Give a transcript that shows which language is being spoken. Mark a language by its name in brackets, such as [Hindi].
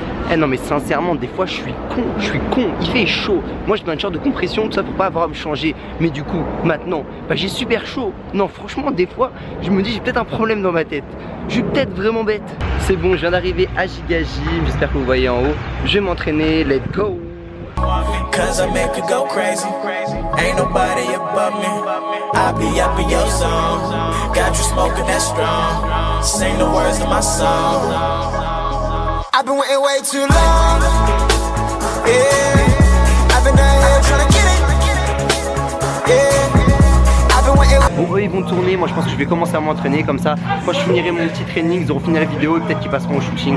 [French] Eh non mais sincèrement des fois je suis con, il fait chaud. Moi je mets un short de compression tout ça pour pas avoir à me changer. Mais du coup maintenant bah, j'ai super chaud. Non franchement des fois je me dis j'ai peut-être un problème dans ma tête. Je suis peut-être vraiment bête. C'est bon, je viens d'arriver à Giga Gym, j'espère que vous voyez en haut. Je vais m'entraîner, let's go. [English] Cause I make you go crazy. Ain't nobody above me. I be up in your zone. Got you smoking that strong. Sing the words to my song. I've been waiting way too long. Yeah. I've been down here trying to get it. Yeah. I've been waiting. [French] Bon eux ils vont tourner, moi je pense que je vais commencer à m'entraîner comme ça. Quand je finirai mon petit training, ils auront fini la vidéo et peut-être qu'ils passeront au shooting.